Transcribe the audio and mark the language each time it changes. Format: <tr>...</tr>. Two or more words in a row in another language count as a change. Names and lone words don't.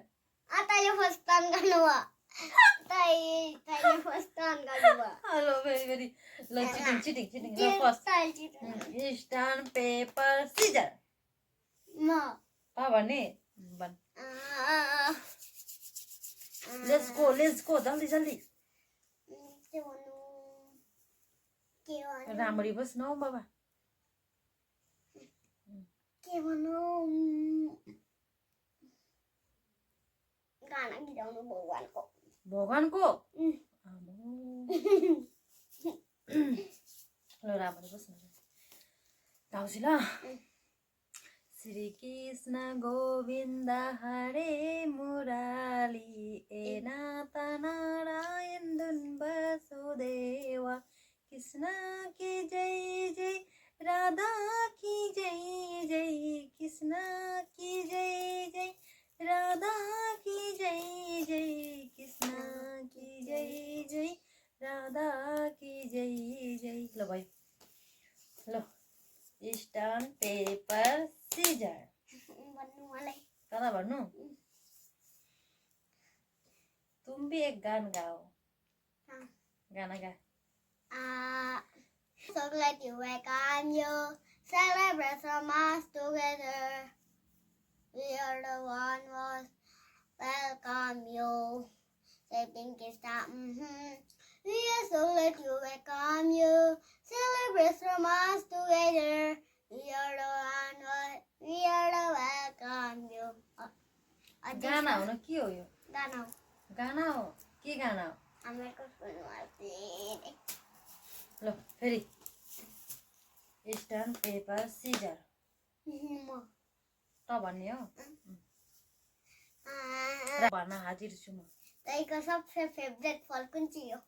<ne>तैँले</ne> <en>first turn</en> <ne>गर्नुभयो तैँले</ne> <en>first turn</en> <ne>गर्नुभयो</ne> <en>hello very ल चिटिङ ल first stamp paper scissor</en> <ne>म पा भन्ने भन</ne> <en>let's go</en> <ne>जल्दी के भन्नु राम्ररी बस् न बाबा के भन्नु गाना गीत भगवानको ल राम्ररी बस् न गाउँछु ल</ne> <sa>श्री कृष्ण गोविन्द हरे</sa> <hi>मुरारी ए नाथ नारायण धुन वसुदेवा कृष्ण की जय जय राधा की जय जय कृष्ण की जय जय राधा की जय जय कृष्ण की जय जय राधा की जय जय</hi> <ne>ल भाइ ल</ne> <en>stamp paper scissor</en> <ne>भन्नु मलाई कता भन्नु</ne> <hi>तुम भी एक गान गाओ</hi> <ne>गाना गा</ne> <en>So glad you welcome you. Celebrate from us together. We are the one was welcome you. Say pinky star. We are so glad you welcome you. Celebrate from us together. We are the one was we are the welcome you.</en> <ne>गाना हो न के हो यो गाना गाना हो के गाना हो हामीको सुन्नु ल फेरि</ne> <en>stamp paper scissor</en> <ne>म त भन्ने हो भन्न हाजिर छु म तैको सबसे फेभरेट फल कुन चाहिँ हो</ne>